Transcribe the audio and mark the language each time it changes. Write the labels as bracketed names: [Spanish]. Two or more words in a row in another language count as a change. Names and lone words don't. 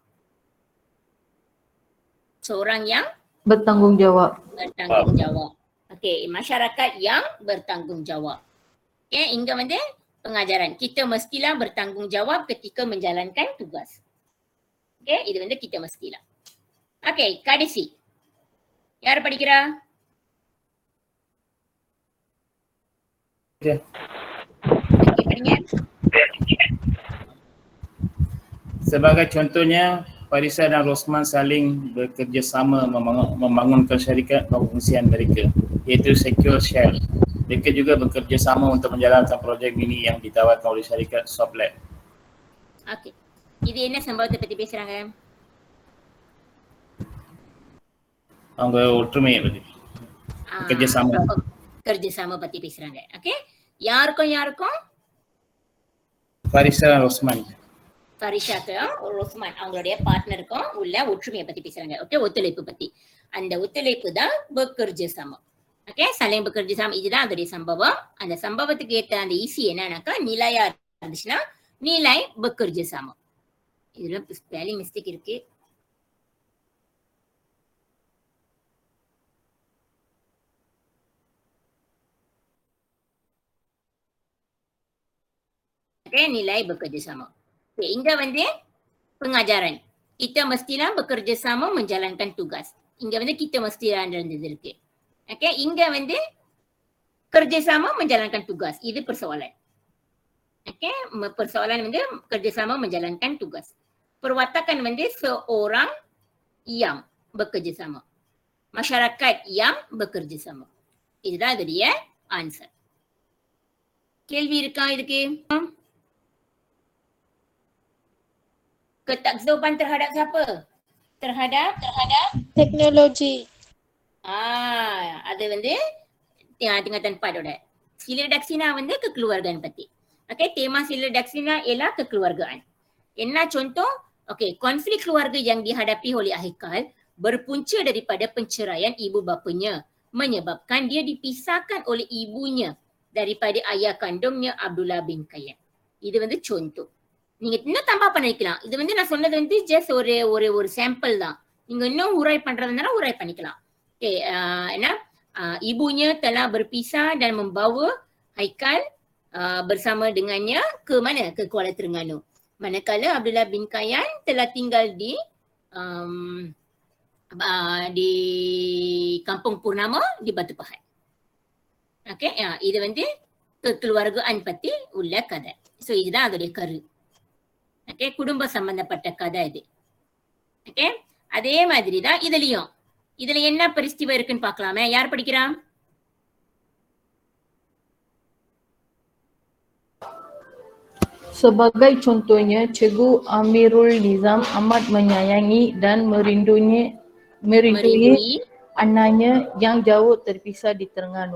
[Malay] Seorang yang Bertanggungjawab. bertanggungjawab. Okey, masyarakat yang bertanggungjawab. [Tamil] Okay, இங்க வந்து pengajaran. [Malay] Kita mestilah bertanggungjawab ketika menjalankan tugas. [Tamil] Okay, இது வந்து [Malay] kita mestilah. [Tamil] Okay, கடைசி. யார் படிக்கிறா? Okay. Okay, படிங்க. [Malay] Sebagai contohnya, Farisa dan Rosman saling bekerjasama membangunkan syarikat pengungsian mereka, iaitu Secure Share. Mereka juga bekerjasama untuk menjalankan projek mini yang ditawarkan oleh syarikat Soplab. [Tamil] Okay. இது என்ன சம்பவத்தை பத்தி பேசுறாங்க? அவங்க ஒற்றுமையை பற்றி, [Malay] kerjasama. [Tamil] kerjasama பத்தி பேசுறாங்க. ஓகே, யாருக்கும் [Malay] Farisa dan Rosman. [Tamil] ஃபரிஷாக்கும் ரோஸ்மான் அவங்களுடைய பார்ட்னருக்கும் உள்ள ஒற்றுமையை பத்தி பேசுறாங்க. ஓகே, ஒத்துழைப்பு பத்தி. அந்த ஒத்துழைப்பு தான் bekerjasama. [Malay] ஓகே, saling bekerjasama, [Tamil] இதுதான் அதோடைய சம்பவம். அந்த சம்பவத்துக்கு ஏற்ற அந்த ஈஸி என்னன்னாக்கா நிலையா இருந்துச்சுன்னா [Malay] nilai bekerjasama. [Tamil] இதுல ஸ்பெல்லிங் மிஸ்டேக் இருக்கு. [Malay] Okay, nilai bekerjasama. [Tamil] Okay, இங்க வந்து pengajaran. [Malay] Kita mestilah bekerjasama menjalankan tugas. [Tamil] இங்க வந்து [Malay] kita mestilah [Tamil] இருந்தது இருக்கு. Okay, இங்க வந்து [Malay] kerjasama menjalankan tugas. [Tamil] இது persoalan. [Malay] Okay, persoalan வந்து kerjasama menjalankan tugas. Perwatakan வந்து seorang yang bekerjasama. Masyarakat yang bekerjasama. [Tamil] இதுதான் அதோடைய ஆன்சர். கேள்வி இருக்கா இதுக்கு? [Malay] Ketakzuban terhadap siapa? Terhadap teknologi. [Tamil] அது வந்து tingkatan 4 oda. [Malay] Sila daksina வந்து kekeluargaan pati. Okay, tema sila daksina ialah kekeluargaan. [Tamil] Enna contoh? [Malay] Okay, konflik keluarga yang dihadapi oleh Haikal berpunca daripada penceraian ibu bapanya, menyebabkan dia dipisahkan oleh ibunya daripada ayah kandungnya Abdullah bin Kayyan. [Tamil] இது வந்து contoh. நீங்க இன்னும் தப்பா பண்ணிக்கலாம். இது வந்து நான் சொன்னது வந்து ஜஸ்ட் ஒரு சாம்பிள் தான். நீங்க இன்னும் உரை பண்றதுனால உரை பண்ணிக்கலாம். ஓகே, என்ன [Malay] ibunya telah berpisah dan membawa Haikal bersama dengannya ke mana? Ke Kuala Terengganu. Manakala Abdullah bin Kayyan telah tinggal di Kampung Purnama di Batu Pahat. Okey, [Tamil] இது வந்து kekeluargaan பத்தி உள்ள கதை. ஸோ இதுதான் அதோடைய கரு. ஓகே, குடும்ப சம்பந்தப்பட்ட கதை இது. ஓகே, அதே மாதிரி தான் இதுலயும். இதுல என்ன பரிஸ்திவம் இருக்குன்னு பார்க்கலாமே. யார் படிக்கிறா? [Malay] Sebagai contohnya, Cikgu Amirul Nizam amat menyayangi dan merindui anaknya yang jauh terpisah di Terengganu.